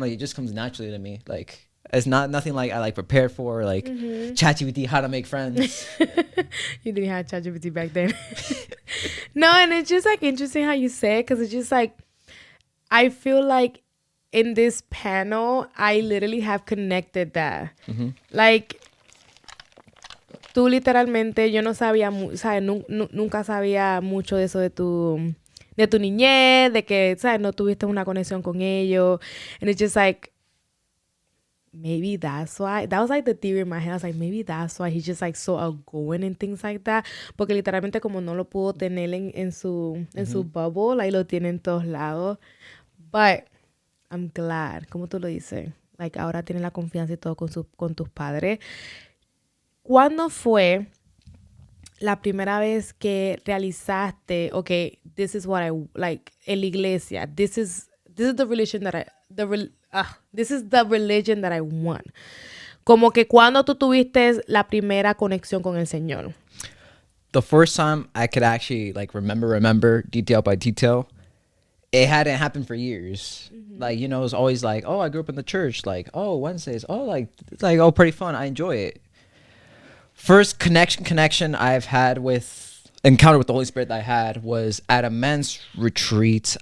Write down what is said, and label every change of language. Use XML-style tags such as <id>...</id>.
<en>I'm like, it just comes naturally to me. Like it's nothing like I like prepared for, like ChatGPT how to make friends. You didn't have ChatGPT back then. No, and it's just like interesting how you say it, because it's just like I feel like in this panel I literally have connected that.</en> <es>Like tú literalmente, yo no sabía, ¿sabes? Nunca sabía mucho de eso de tu niñez, de que, ¿sabes? No tuviste una conexión con ellos.</es> <en>And it's just like, maybe that's why. That was like the theory in my head. I was like, maybe that's why he's just like so outgoing and things like that.</en> <es>Porque literalmente como no lo pudo tener en su bubble, like lo tiene en todos lados.</es> <en>But I'm glad,</en> <es>como tú lo dices, like ahora tiene la confianza y todo con tus padres. ¿Cuándo fue la primera vez que realizaste,</es> <en>okay, this is what I like</en> <es>en la iglesia,</es> <en>this is the religion that this is the religion that I want?</en> <es>Como que cuando tú tuviste la primera conexión con el Señor.</es> <en>The first time I could actually like remember detail by detail, it hadn't happened for years. Like, you know, it was always like, oh, I grew up in the church. Like, oh, Wednesdays. Oh, like, it's like, oh, pretty fun. I enjoy it. First connection I've had encounter with the Holy Spirit that I had was at a men's retreat.</en>